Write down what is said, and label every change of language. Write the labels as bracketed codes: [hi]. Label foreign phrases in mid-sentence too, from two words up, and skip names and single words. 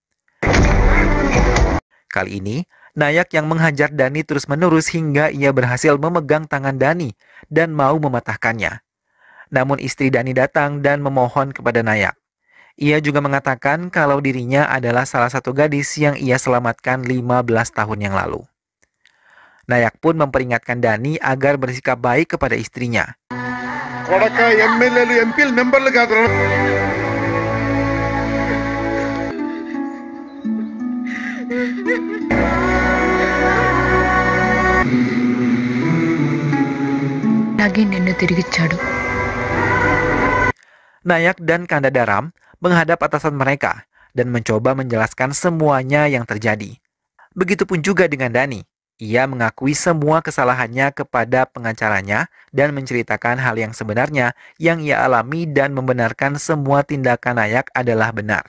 [id] Kali ini, Nayak yang menghajar Dani terus-menerus hingga ia berhasil memegang tangan Dani dan mau mematahkannya. Namun istri Dani datang dan memohon kepada Nayak. Ia juga mengatakan kalau dirinya adalah salah satu gadis yang ia selamatkan 15 tahun yang lalu. Nayak pun memperingatkan Dani agar bersikap baik kepada istrinya. [te] కొడక ఎమ్మెల్యేలు ఎంపీలు మెంబర్లు కాదురా lagi నిన్ను తిరిగిచ్చాడు. [id] Nayak dan Kanda Daram menghadap atasan mereka dan mencoba menjelaskan semuanya yang terjadi. Begitupun juga dengan Dani. Ia mengakui semua kesalahannya kepada pengacaranya dan menceritakan hal yang sebenarnya yang ia alami dan membenarkan semua tindakan Nayak adalah benar.